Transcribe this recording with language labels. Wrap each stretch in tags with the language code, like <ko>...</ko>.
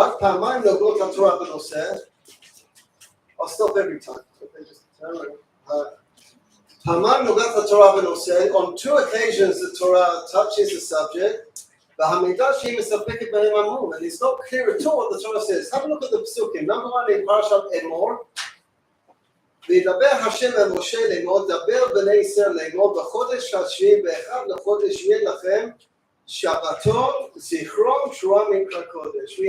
<he>רק פעמיים נוגעות התורה בנושא.</he> <en>I'll stop every time. Okay, just on two occasions the Torah touches the subject, and it's not clear at all what the Torah says. Have a look at the Psukim. Number one in Parashat Emor.</en> <he>וידבר השם אל משה לאמור, דבר בני ישראל לאמור, בחודש השביעי באחד לחודש יהיה לכם שבתון, זיכרון, תרועה מקרא קודש.</he>